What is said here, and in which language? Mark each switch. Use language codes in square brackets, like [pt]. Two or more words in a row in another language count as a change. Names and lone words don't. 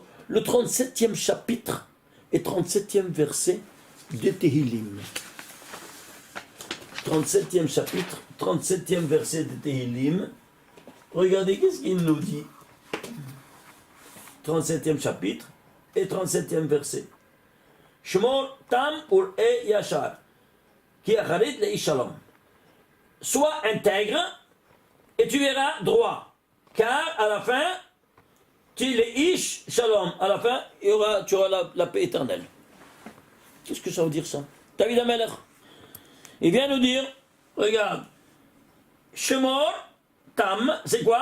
[fr] Le 37e chapitre et 37e verset de Tehillim. 37e chapitre, 37e verset de Tehillim. Regardez, qu'est-ce qu'il nous dit? 37e chapitre et 37e verset. [he] שמור תם וראה ישר כי אחרית לשלום. [fr] Sois intègre et tu verras droit, car à la fin, tu [he] לאיש שלום. [fr] À la fin, tu auras la paix éternelle. Qu'est-ce que ça veut dire ça? David Ameler, il vient nous dire, regarde, [he] שמור תם, [fr] c'est quoi?